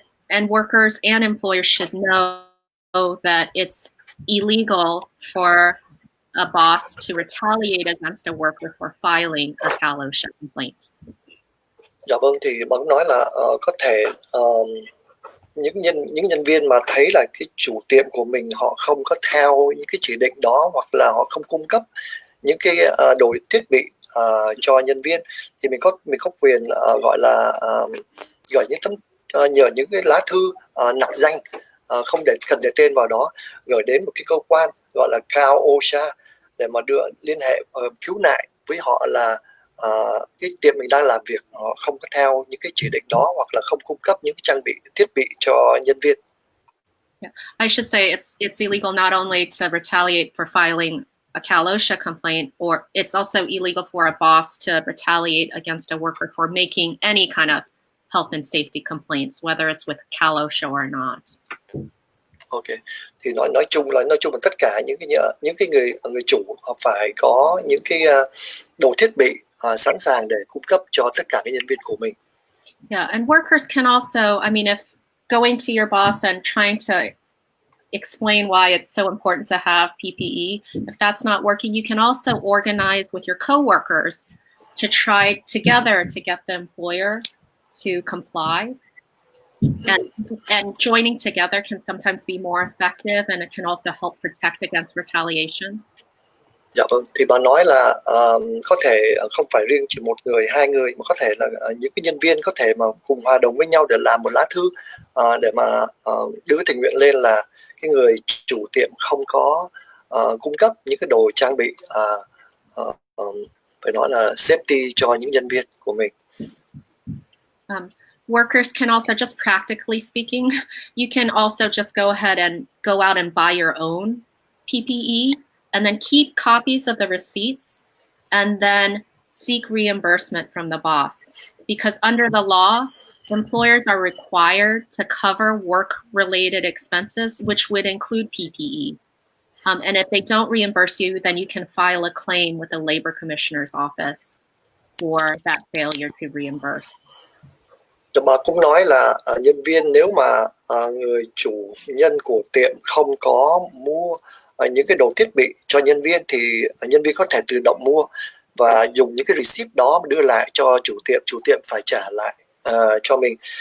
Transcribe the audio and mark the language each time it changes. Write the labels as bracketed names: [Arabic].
[English] And workers and employers should know that it's illegal for a boss to retaliate against a worker for filing a Cal/OSHA complaint. [Vietnamese] Dạ vâng, thì bà cũng nói là có thể những nhân viên mà thấy là cái chủ tiệm của mình họ không có theo những cái chỉ định đó, hoặc là họ không cung cấp những cái đồ thiết bị cho nhân viên, thì mình có quyền gọi là gửi nhờ những cái lá thư nặc danh, không cần để tên vào đó, gửi đến một cái cơ quan gọi là Cal/OSHA để mà liên hệ khiếu nại với họ là cái tiệm mình đang làm việc họ không có theo những cái chỉ định đó, hoặc là không cung cấp những cái trang bị thiết bị cho nhân viên. [English] Yeah. I should say it's illegal not only to retaliate for filing a Cal/OSHA complaint, or it's also illegal for a boss to retaliate against a worker for making any kind of health and safety complaints, whether it's with Cal/OSHA or not. [Vietnamese] Ok, thì nói chung là tất cả những cái người chủ họ phải có những cái đồ thiết bị sẵn sàng để cung cấp cho tất cả các nhân viên của mình. [English] Yeah, and workers can also, I mean, if going to your boss and trying to explain why it's so important to have PPE, if that's not working, you can also organize with your coworkers to try together to get the employer to comply. And joining together can sometimes be more effective, and it can also help protect against retaliation. [Vietnamese] Dạ vâng, thì bà nói là có thể không phải riêng chỉ một người, hai người, mà có thể là những cái nhân viên có thể mà cùng hòa đồng với nhau để làm một lá thư để mà đưa tình nguyện lên là cái người chủ tiệm không có cung cấp những cái đồ trang bị phải nói là safety cho những nhân viên của mình. [English] Workers can also, just practically speaking, you can also just go ahead and go out and buy your own PPE, and then keep copies of the receipts, and then seek reimbursement from the boss. Because under the law, employers are required to cover work-related expenses, which would include PPE. And if they don't reimburse you, then you can file a claim with the Labor Commissioner's office for that failure to reimburse. [Vietnamese] Bà cũng nói là nhân viên nếu mà người chủ nhân của tiệm không có mua những cái đồ thiết bị cho nhân viên, thì nhân viên có thể tự động mua và dùng những cái receipt đó đưa lại cho chủ tiệm phải trả lại cho mình.